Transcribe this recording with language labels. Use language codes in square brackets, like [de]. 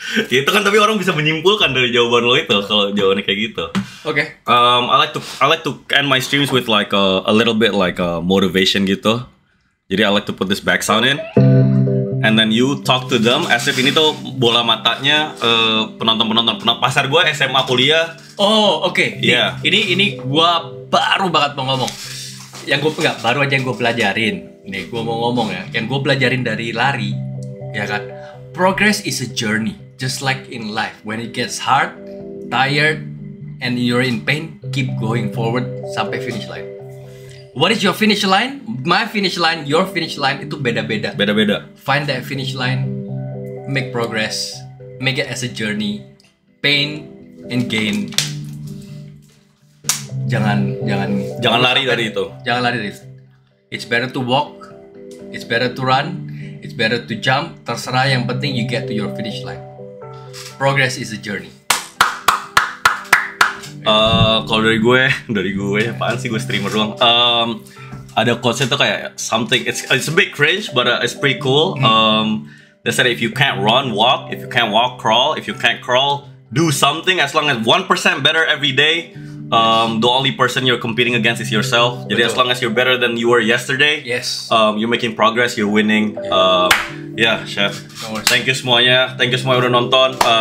[id] Itu kan tapi orang bisa menyimpulkan dari jawaban lo itu kalau jawabannya kayak gitu. Oke. [en] I like to end my streams with like a little bit like a motivation gitu. Jadi I like to put this back sound in. And then you talk to them as if [id] ini tuh bola matanya penonton pasar gue SMA kuliah. Oh oke. Iya. Ini gue baru banget mau ngomong. Baru aja yang gue pelajarin. Nih gue mau ngomong ya. Yang gue pelajarin dari lari, ya kan. [en] Progress is a journey, just like in life. When it gets hard, tired, and you're in pain, keep going forward sampai finish line. What is your finish line? My finish line, your finish line [id] itu beda-beda. Beda-beda. [en] Find that finish line, make progress, make it as a journey, pain and gain. [id] Jangan lari dari itu. Jangan lari dari itu. [en] It's better to walk, it's better to run, it's better to jump. [id] Terserah, yang penting [en] you get to your finish line. Progress is a journey. [id] Kalau dari gue apaan sih, gue streamer doang. Ada quotes itu kayak [en] something, it's a bit cringe but it's pretty cool. They said if you can't run, walk. If you can't walk, crawl. If you can't crawl, do something. As long as 1% better every day. The only person you're competing against is yourself. Jadi as long as you're better than you were yesterday, yes. You're making progress, you're winning. Chef. Thank you [id] semuanya udah nonton.